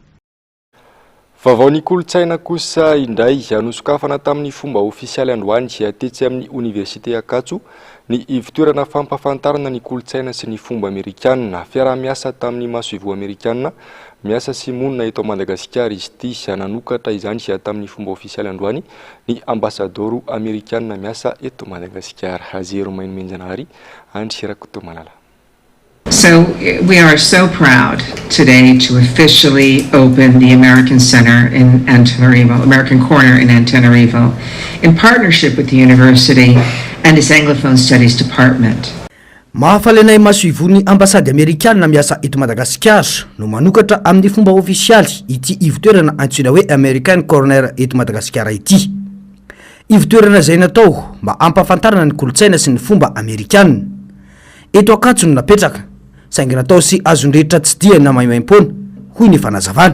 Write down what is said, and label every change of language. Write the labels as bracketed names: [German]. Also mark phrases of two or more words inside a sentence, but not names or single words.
[Malagasy] Vaovao ny kolotsaina kosa indray anosokafana tamin'ny fomba ofisialy androany atetsy amin'ny Université Akatso ny ivitoerana fampafantarana ny kolotsaina sy ny fomba Amerikanina fiara-miasa tamin'ny masoivo Amerikanina miasa sy monina eto Madagasikara izy ty nanokatra izany tamin'ny fomba ofisialy androany ny ambasadoro Amerikanina miasa eto Madagasikara Azero Mainmenjanahary Andrirakoto Malala. [English] So we are so proud today to officially open the American Center in Antananarivo, American Corner in Antananarivo, in partnership with the university and its Anglophone Studies Department. [Malagasy] Mahafalenay masoivony ambasady Amerikanina miasa eto Madagasikara no manokatra amin'ny fomba ofisialy ity ivitoerana antsoina hoe American Corner eto Madagasikara ity. Ivitoerana zay natao mba ampafantarana ny kolotsaina sy ny fomba Amerikanina. Eto Akatso no napetraka saingy natao sy azondrehetra tsy dia na maimaim-pona hoy ny fanazavana.